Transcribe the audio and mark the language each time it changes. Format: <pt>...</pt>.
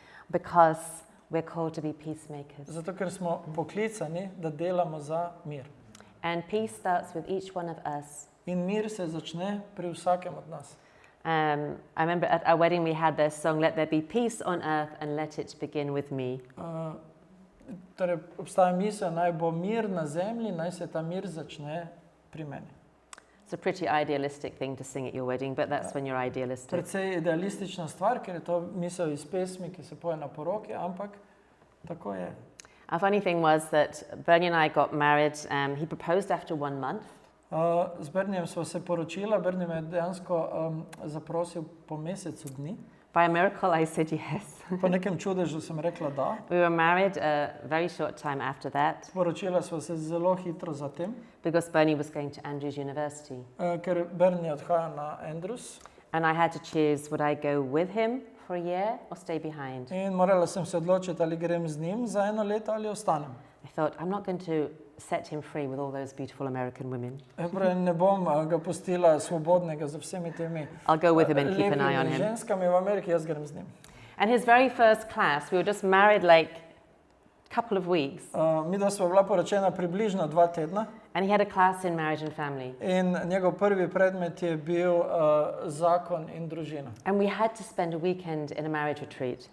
<en>Because we're called to be peacemakers.</en> <sl>Zato, ker smo poklicani, da delamo za mir.</sl> <en>And peace starts with each one of us.</en> <sl>In mir se začne pri vsakem od nas.</sl> <en>I remember at our wedding we had this song, Let there be peace on earth and let it begin with me.</en> <sl>Torej, obstaja misel, naj bo mir na zemlji, naj se ta mir začne pri meni.</sl> <en>It's a pretty idealistic thing to sing at your wedding, but that's when you're idealistic.</en> <sl>Precej idealistična stvar, ker je to misel iz pesmi, ki se poje na poroki, ampak tako je.</sl> <en>A funny thing was that Bernie and I got married. He proposed after 1 month.</en> <sl>Z Bernijem sva se poročila, Berni me je dejansko zaprosil po mesecu dni.</sl> <en>By a miracle, I said yes.</en> <sl>Po nekem čudežu sem rekla da.</sl> <en>We were married a very short time after that</en> <sl>Poročila sva se zelo hitro zatem,</sl> <en>because Bernie was going to Andrews University.</en> <sl>ker Berni odhaja na Andrews</sl> <en>And I had to choose, would I go with him for a year or stay behind?</en> <sl>in morala sem se odločiti, ali grem z njim za 1 leto ali ostanem.</sl> <en>I thought, I'm not going to set him free with all those beautiful American women.</en> <sl>Pravi, ne bom ga pustila svobodnega z vsemi temi</sl> <en>I'll go with him and keep an eye on</en> <sl>lepimi</sl> <en>him.</en> <sl>ženskami v Ameriki, jaz grem z njim.</sl> <en>And his very first class, we were just married like a couple of weeks.</en> <sl>Midva sva bila poročena približno 2 tedna</sl> <en>And he had a class in marriage and family.</en> <sl>in njegov prvi predmet je bil zakon in družina.</sl> <en>And we had to spend a weekend in a marriage retreat.</en>